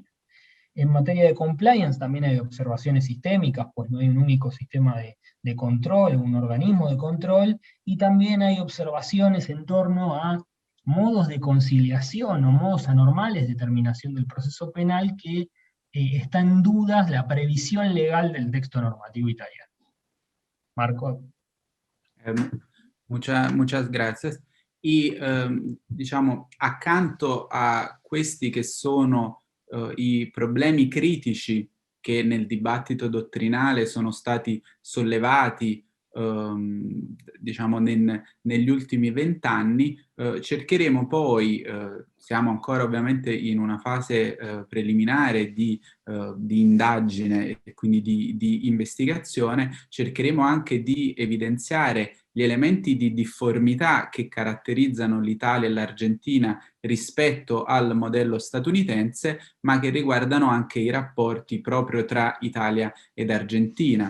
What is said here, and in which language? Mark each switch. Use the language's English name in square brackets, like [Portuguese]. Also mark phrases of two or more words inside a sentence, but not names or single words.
[Spanish] En materia de compliance también hay observaciones sistémicas, pues no hay un único sistema de control, un organismo de control, y también hay observaciones en torno a modos de conciliación o modos anormales de terminación del proceso penal que está en dudas la previsión legal del texto normativo italiano. Marco. Muchas gracias. [Italian] Diciamo, accanto a questi che sono i problemi critici che nel dibattito dottrinale sono stati sollevati diciamo negli ultimi 20 anni, cercheremo poi, siamo ancora ovviamente in una fase preliminare di indagine e quindi di investigazione, cercheremo anche di evidenziare gli elementi di difformità che caratterizzano l'Italia e l'Argentina rispetto al modello statunitense, ma che riguardano anche i rapporti proprio tra Italia ed Argentina.